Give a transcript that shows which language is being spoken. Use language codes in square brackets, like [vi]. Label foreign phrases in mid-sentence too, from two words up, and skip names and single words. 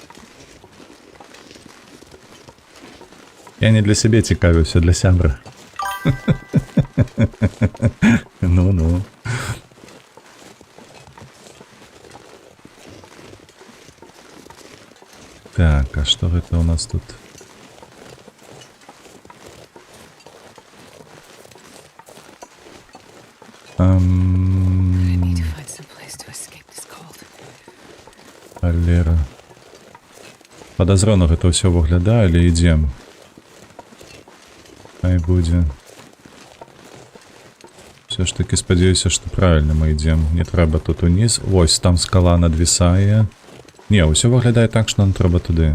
[be] Я не для сябе цікавіўся, для сябра. Ну-ну. Так, а што гэта у нас тут? [en] I need to find some place to escape this cold. [be] Алера. Падазрона гэта ўсё выглядае, але ідзем. Хай будзе. Все ж таки спадзяюся, што правільна мы ідзем. Не трэба тут уніз. Вось, там скала надвісае. Не, ўсё выглядае так, што нам трэба туды.